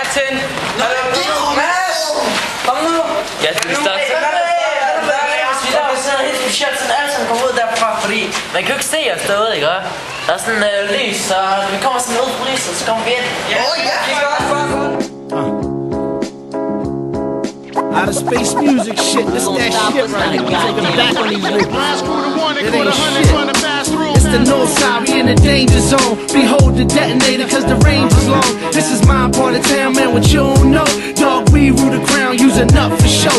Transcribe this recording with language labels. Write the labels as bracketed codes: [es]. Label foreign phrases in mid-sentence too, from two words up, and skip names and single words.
[da] igen. Mads! Kom nu! Ja, det er start. Vi laver sådan noget helt specielt, sådan alle sammen kommer ud derfra, fordi man kan jo ikke se os derude, ikke? Der er sådan lys, så vi kommer sådan ud på lyset, så kommer vi ind. Ja, [en] Outer space music shit, this that shit right here. Taking it back on these niggas. It ain't shit. It's the north side, we in the danger zone. Behold the detonator, cause the range is long. This is my part of town, man, what you don't know. Dog, we rule the crown, using up for show.